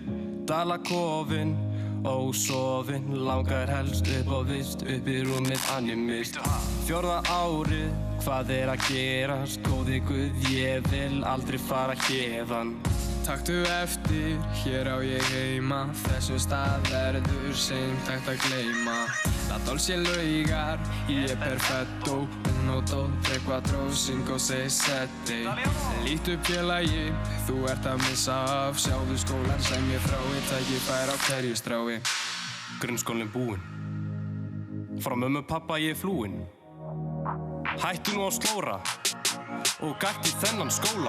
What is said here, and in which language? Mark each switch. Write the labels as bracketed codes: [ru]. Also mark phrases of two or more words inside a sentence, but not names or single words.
[is] Dalakofinn, ósofinn, langar helst upp á vist, upp í rúmið animist. 4. árið, hvað er að gerast, góði Guð, ég vil aldrei fara héðan. Taktu eftir, hér á ég heima, þessum stað verður seint hægt að gleyma. [it] La Dolce Laugar, ég perfetto, uno, dos, tre, quattro, [es] cinco, seis, [it] sette. [is] Lít upp félagi, þú ert að missa af, sjáðu skólan sem ég frái, tækifæri á hverju strái. Grunnskólinn búinn. Frá mömmu pappa ég flúinn. Hættu nú að slóra og gætti þennan skóla.